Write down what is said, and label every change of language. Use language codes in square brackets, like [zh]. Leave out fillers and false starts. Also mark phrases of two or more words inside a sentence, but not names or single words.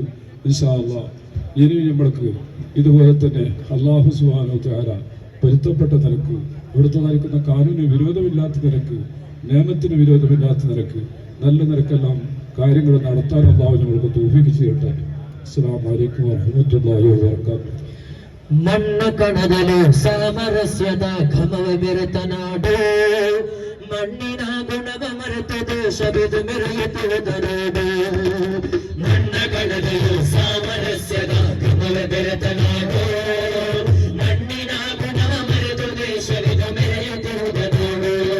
[ar] إن شاء الله [ml] ഇനി നമ്മൾക്ക് ഇതുപോലെ തന്നെ [ar] الله سبحانه وتعالى [ml] പൊരുത്തപ്പെട്ട നിലക്ക്, ഇവിടുത്തെ നടക്കുന്ന കാനൂന് വിരോധമില്ലാത്ത നിലക്ക്, നിയമത്തിന് വിരോധമില്ലാത്ത നിലക്ക്, നല്ല നിലക്കെല്ലാം കാര്യങ്ങൾ നടത്താൻ അല്ലാഹു നമ്മൾക്ക് തൗഫീഖ് ചെയ്യട്ടെ. [ar] السلام عليكم ورحمة الله وبركاته. [kn] ಮಣ್ಣ ಕಣದಲು ಸಾಮರಸ್ಯದ ಘಮವ ಬೆರೆತ ನಾಡು, ಮಣ್ಣಿನ ಗುಣವ ಮರೆತ ದೇಶ ಬಿದು ಮೆರೆಯುತ್ತಿರುವುದ ನಾಡು. ಮಣ್ಣ ಕಣದಲು ಸಾಮರಸ್ಯದ ಘಮವ ಬೆರೆತ ನಾಡು, ಮಣ್ಣಿನ ಗುಣವ ಮರೆತು ದೇಶ ಬಿದು ಮೆರೆಯುತ್ತಿರುವುದ ನಾಡು.